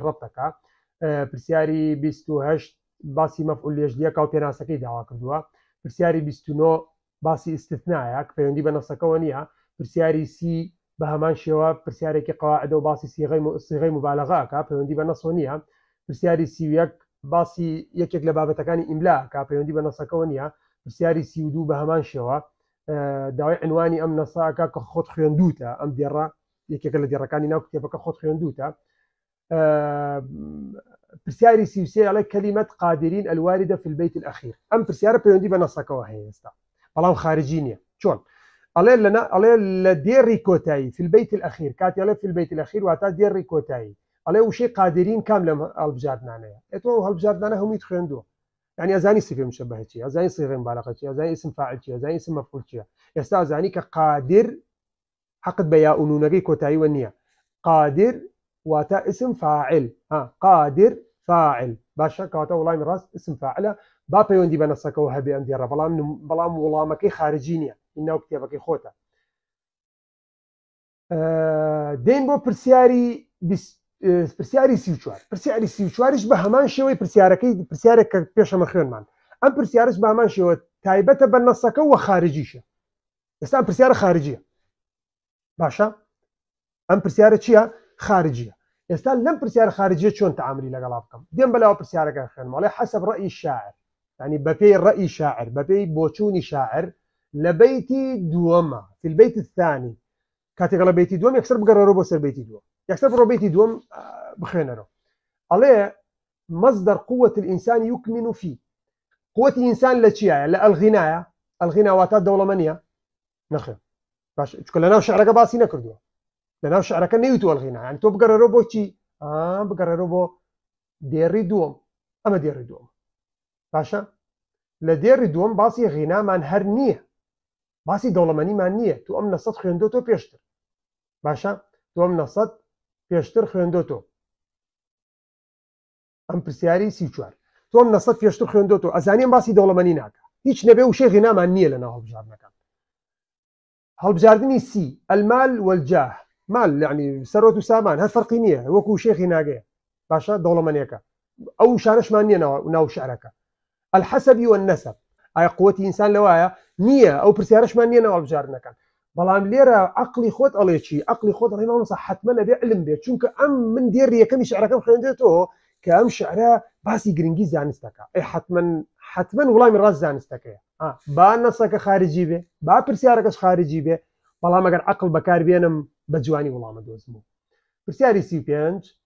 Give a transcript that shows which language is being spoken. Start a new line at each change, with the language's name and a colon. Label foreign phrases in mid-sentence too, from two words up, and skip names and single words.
Central Kurdish: ڕەبتەکە پرسیاری 28 باسی مەفعول لێژلیەکە و پێناسەکەی داوا کردووە پرسیاری 29 باسی ئیستثنایە کە پەیوەندی بە نەسەکەەوە نییە پرسیاری 30 بە هەمان شێوە پرسیارێکی قەواعدە و باسی سیغەی مبالغەکە پەیوەندی بە نەسەوە نییە پرسیاری 31 باسی یەکێک لە بابەتەکانی ئیملاکە پەیوەندی بە نەسەکەەوە نییە پرسیاری 32 بە هەمان شێوە داوای عنوانی ئەم نەساکە کە خۆت خوێندوتە ئەم دێڕە یەکێکە لە دێڕەکانی ناو کتێبەکە خۆت خوێندوتە پرسیاری 33 ئەڵێ
Arabic: کەلیمەت قادرین الواردة في البيت الأخير
Central Kurdish: ئەم پرسیارە پەیوەندی بە نەسەکەەوە هەیە ئێستا بەڵام خارجی نییە چۆن ئەڵێ لە دێڕی کۆتایی
Arabic: في البيت الأخير
Central Kurdish: کاتی ئەڵێ
Arabic: في البيت الأخير
Central Kurdish: واتە دێڕی کۆتایی ئەڵێ وشەی قادرین کام لەم هەڵبژاردنانەیە ئێتۆ هەڵبژاردنانە هەمووی خوێندووە يعني ئەزانی سیفێ مشەبەه چییە ئەزانی سیغە مبالغە چییە ئەزانی
Arabic: اسم فاعل
Central Kurdish: چییە ئەزانی
Arabic: اسم مەفعول
Central Kurdish: چییە ئێستا ئەزانی کە قادر حقت بە یا ئونونەکەی کۆتاییوە نییە قادر واتە
Arabic: اسم فاعل قادر فاعل
Central Kurdish: باشە کەواتە وڵامی ڕاست اسم فاعلە با پەیوەندی بە نەسەکەەوە هەبێ ئەم دیێڕە بەڵام وەڵامەکەی خارجی نییە ناو کتێبەکەی خۆتە دێن بۆ پرسیاری 34 پرسیاری 34ش بە هەمان شێوەی پرسیارێک کە پێشەمە خوێنمان ئەم پرسیارش بە هەمان شێوە تایبەتە بە نەسەکە و خارجیشە ئێستا ئەم پرسیارە خارجیە باشە ئەم پرسیارە چییە خارجیە ئێستا لەم پرسیارە خارجیە چۆن تەعاملی لەگەڵا بکەم دێم بەلاوە پرسیارەکە خوێنمەڵێ
Arabic: حەسەب ڕەئی شاعر
Central Kurdish: يعني بەپێی ڕەئی شاعر بەپێی بۆچوونی شاعر لە بەیتی دووەمە في
Arabic: البيت الثاني
Central Kurdish: کاتێک لە بەیتی دووەم یەکسەر بگەڕێرەوە بۆ سەر بەیتی دووەم یەکسەر بڕۆ بەیتی دووەم بخوێنەرەوە ئەڵێ مصدر
Arabic: قوة الإنسان يكمن فيه قوة الإنسان
Central Kurdish: لە چیایە لە ئەلغینایە ئەلغینا واتە دەوڵەمەندیە نەخێ باش چکە لەناو شعرەکە باسی نەکردووە لەناو شعرەکە نەیوتووە ئەلغینا یعنی تۆ بگەڕێرەوە بۆ چی بگەڕێرەوە بۆ دێڕی دووەم ئەمە دێڕی دووەم باشە لە دێڕی دووەم باسی غینامان هەر نییە باسی دەوڵەمەندیمان نییە تو ئەم نەسەد خوێندۆتۆ پێشتر باشە تو ئەم نەسەد پێشتر خوێندۆتۆ ئەم پرسیاری 34 تۆ ئەم نەسەد پێشتر خوێندۆتۆ ئەزانیم باسی دەوڵەمەندی ناکە هیچ نەبێ وشەی غینامان نییە لەناو هەڵبژاردنەکان هەڵبژاردننی سی
Arabic: المال والجاه مال يعني
Central Kurdish: سەرۆت و سامان هەر فەرقی نییە وەکو وشەی غیناگەیە باشە دەوڵەمەندیەکە ئەو شانەشمان نییە ناو شعرەکە
Arabic: الحەسەبی والنەسەب
Central Kurdish: ئایا قووەتی ئینسان لەوایە نییە ئەو پرسیارەشمان نییە ناو هەڵبژاردنەکان بەڵام لێرە عەقڵی خۆت ئەڵێ چی عەقڵی خۆت ئەڵێ مامۆستا حتممە نەبێ علم بێت چونکە ئەم من دێڕی یەکەمی شعرەکەم خوێندێتەوە کە ئەم شعرە باسی گرنگی زانستەکە ئەی حتمما وڵامی ڕاست زانستەکەیە با نەسەکە خارجی بێ با پرسیارەکەش خارجی بێ بەڵام ئەگەر عەقڵ بەکاربێنم بە جوانی وڵامە دۆزمەوە پرسیاری 35